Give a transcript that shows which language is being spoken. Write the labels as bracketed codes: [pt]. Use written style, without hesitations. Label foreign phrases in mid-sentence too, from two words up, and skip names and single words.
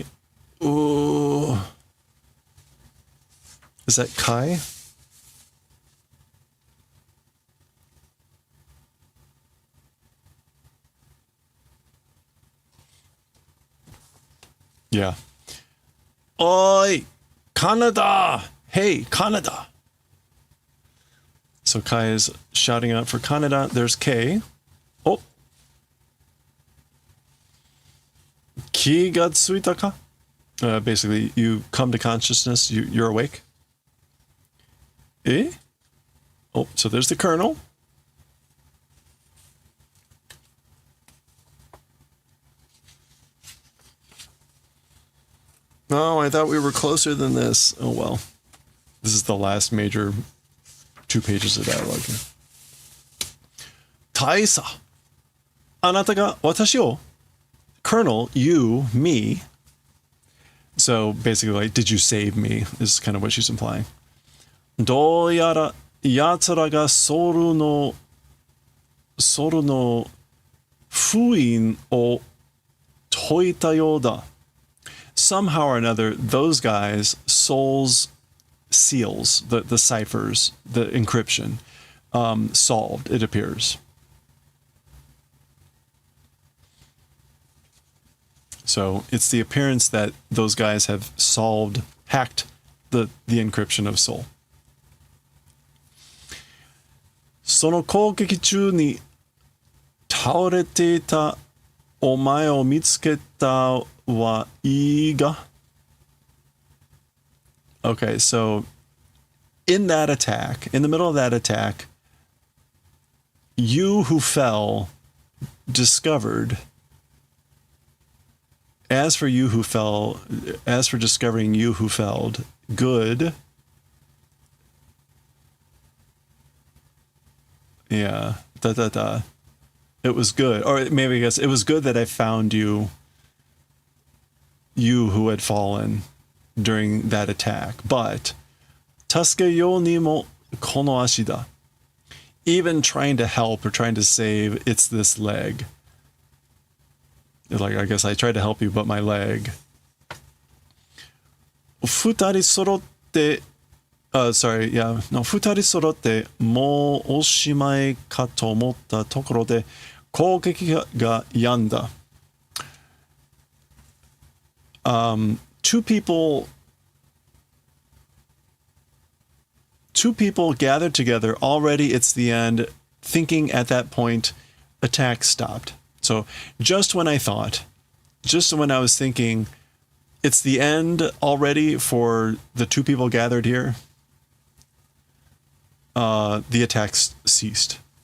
[en] Ooh. Is that Kai? Yeah. Oi! Kaneda! Hey, Kaneda! So Kai is shouting out for Kaneda. There's K. Oh. [ja] 気がついたか? [en] Basically, you come to consciousness. You're awake. Eh? Oh, so there's the colonel. Oh, I thought we were closer than this. Oh well. This is the last major 2 pages of dialogue here. Taisa. [ja] あなたが私を? [en] Colonel, you, me. So basically, like, did you save me? Is kind of what she's implying. [ja] どうやら奴らがソウルの封印を解いたようだ. [en] Somehow or another, those guys' souls seals, the ciphers, the encryption, solved, it appears. So it's the appearance that those guys have hacked the encryption of soul. [ja] その攻撃中に倒れていたお前を見つけたはいいが? [en] Okay, so in that attack, in the middle of that attack, you who fell discovered. As for discovering you who felled, good. Yeah, It was good, or maybe I guess it was good that I found you who had fallen during that attack. [ja] But 助けようにもこの足だ. [en] Even trying to help or trying to save, it's this leg. Like, I guess I tried to help you, but my leg. [ja] 二人揃って. 二人揃ってもおしまいかと思ったところで攻撃が止んだ. [en] Two people gathered together. Already it's the end. Thinking at that point, attack stopped. So just when I was thinking it's the end already for the 2 people gathered here, the attacks ceased.